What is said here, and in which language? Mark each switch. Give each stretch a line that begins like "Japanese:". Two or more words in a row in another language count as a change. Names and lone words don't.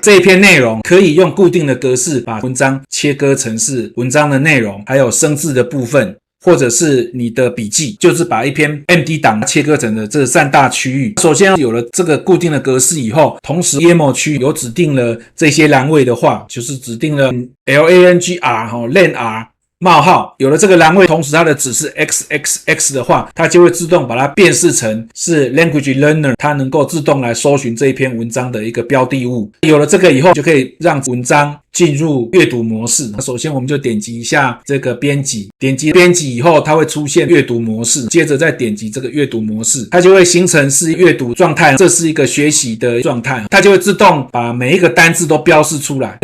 Chinese: 這一篇內容可以用固定的格式把文章切割成是文章的內容，還有生字的部分，或者是你的筆記，就是把一篇 MD 檔切割成的這3大區域。首先有了這個固定的格式以後，同時 YAML 區有指定了這些欄位的話，就是指定了 LANGR、LANR冒號，有了這個欄位，同時它的值是 XXX 的話，它就會自動把它辨識成是 Language Learner，它能夠自動來搜尋這一篇文章的一個標的物。有了這個以後，就可以讓文章進入閱讀模式。首先我們就點擊一下這個編輯，點擊編輯以後，它會出現閱讀模式，接着再點擊這個閱讀模式，它就會形成是閱讀狀態，這是一個學習的狀態，它就會自動把每一個單字都標示出來。